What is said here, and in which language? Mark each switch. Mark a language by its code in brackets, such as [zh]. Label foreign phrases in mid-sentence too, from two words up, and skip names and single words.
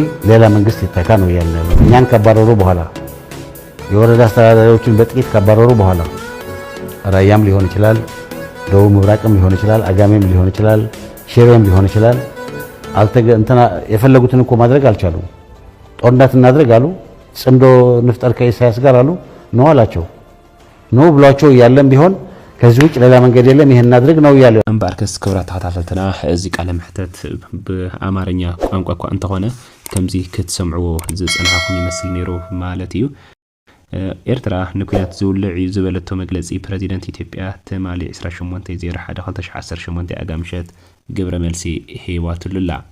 [am] ሌላ መንግስት ይተካ ነው እያልን ያለው። እኛን ካባረሩ በኋላ የወረዳ አስተዳዳሪዎችን በጥቂት ካባረሩ በኋላ ራያም ሊሆን ይችላል፣ ደቡብ ምብራቅም ሊሆን ይችላል፣ አጋሜም ሊሆን ይችላል፣ ሽሬም ሊሆን ይችላል። የፈለጉትን እኮ ማድረግ አልቻሉም። ጦርነት እናድርግ አሉ፣ [ti] ጽምዶ ንፍጠር [am] ከኢሳያስ ጋር አሉ። ነው አላቸው። ነው ብሏቸው እያለም ቢሆን ከዚህ ውጭ ሌላ መንገድ የለም፣ ይሄን እናድርግ ነው እያለው። [ti] እምባርከስ ክብራት ተከታተልትና እዚ ቃለ መሕተት [am] በአማርኛ ቋንቋ [ti] እኳ እንተኾነ ከምዚ ክትሰምዕዎ ዝጸናሕኩም ይመስል ነይሩ ማለት እዩ። ኤርትራ ንኩናት ዝውልዕ እዩ ዝበለቶ መግለጺ ፕረዚደንት ኢትዮጵያ ትማሊ 28/01/2018 ኣጋምሸት ግብረ መልሲ ሂባትሉላ።